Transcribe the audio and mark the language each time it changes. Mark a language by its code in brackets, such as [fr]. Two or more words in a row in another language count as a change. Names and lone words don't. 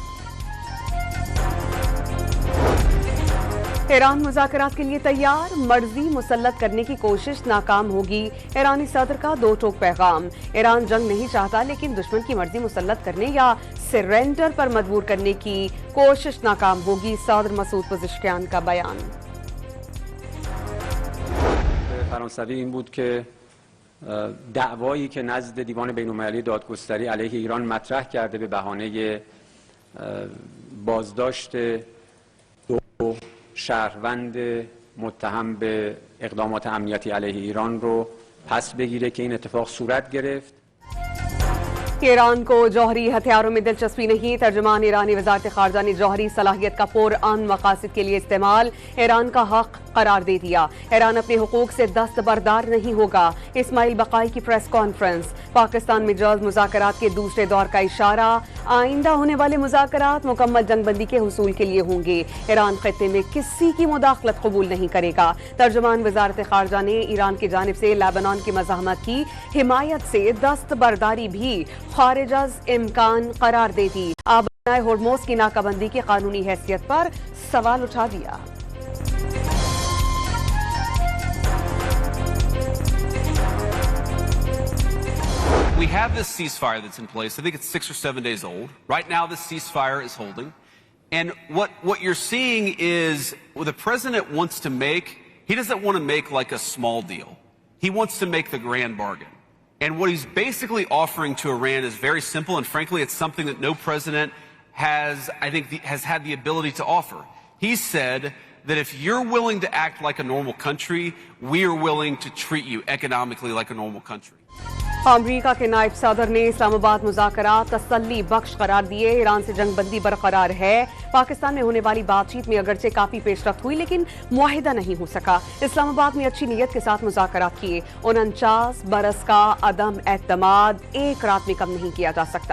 [ur] ایران مذاکرات کے لیے تیار، مرضی مسلط کرنے کی کوشش ناکام ہوگی. ایرانی صدر کا 2 ٹوک پیغام. ایران جنگ نہیں چاہتا، لیکن دشمن کی مرضی مسلط کرنے یا سرینڈر پر مجبور کرنے کی کوشش ناکام ہوگی. صدر مسعود پزشکیان کا بیان. [fa] فرانسوی این بود که دعوایی که نزد دیوان بین‌المللی دادگستری علیه ایران مطرح کرده به بهانه بازداشت 2 شهروند متهم به اقدامات امنیتی علیه ایران رو پس بگیره که این اتفاق صورت گرفت. [ur] ایران کو جوہری ہتھیاروں میں دلچسپی نہیں. ترجمان ایرانی وزارت خارجہ نے جوہری صلاحیت کا پرامن مقاصد کے لیے استعمال ایران کا حق قرار دے دیا. ایران اپنے حقوق سے دستبردار نہیں ہوگا۔ اسماعیل بقائی کی [en] press conference. [ur] پاکستان میں جلد مذاکرات کے دوسرے دور کا اشارہ۔ آئندہ ہونے والے مذاکرات مکمل جنگ‌بندی کے حصول کے لیے ہوں گے. ایران خطے میں کسی کی مداخلت قبول نہیں کرے گا. ترجمان وزارت خارجہ نے ایران کی جانب سے لبنان کی مزاحمت کی حمایت سے دستبرداری بھی خارج از امکان قرار دے دی. آبنائے ہرمز کی ناکہ‌بندی کی قانونی حیثیت پر سوال اٹھا دیا. [en] We have this ceasefire that's in place. I think it's 6 or 7 days old. Right now, the ceasefire is holding. And what you're seeing is what the president wants to make, he doesn't want to make like a small deal. He wants to make the grand bargain. And what he's basically offering to Iran is very simple, and frankly, it's something that no president has, I think, has had the ability to offer. He said that if you're willing to act like a normal country, we are willing to treat you economically like a normal country. [ur] امریکا کے نائب صدر نے اسلام آباد مذاکرات تسلی بخش قرار دیے. ایران سے جنگ‌بندی برقرار ہے۔ پاکستان میں ہونے والی بات چیت میں اگرچہ کافی پیشرفت ہوئی، لیکن معاہدہ نہیں ہو سکا. اسلام آباد میں اچھی نیت کے ساتھ مذاکرات کیے۔ 49 برس کا عدم اعتماد ایک رات میں کم نہیں کیا جا سکتا.